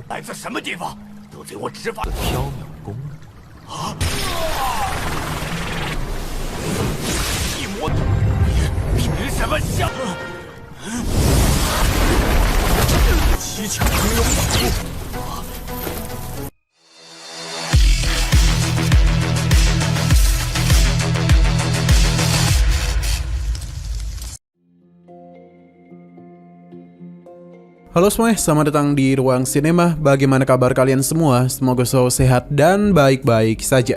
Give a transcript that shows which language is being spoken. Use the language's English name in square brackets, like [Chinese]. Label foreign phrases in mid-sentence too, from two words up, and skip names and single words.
[Chinese] 来自什么地方？得罪我执法缥缈宫。一魔，凭什么想？七巧玲珑法。 [Indonesian] Halo semuanya, selamat datang di Ruang Sinema. Bagaimana kabar kalian semua? Semoga selalu sehat dan baik-baik saja.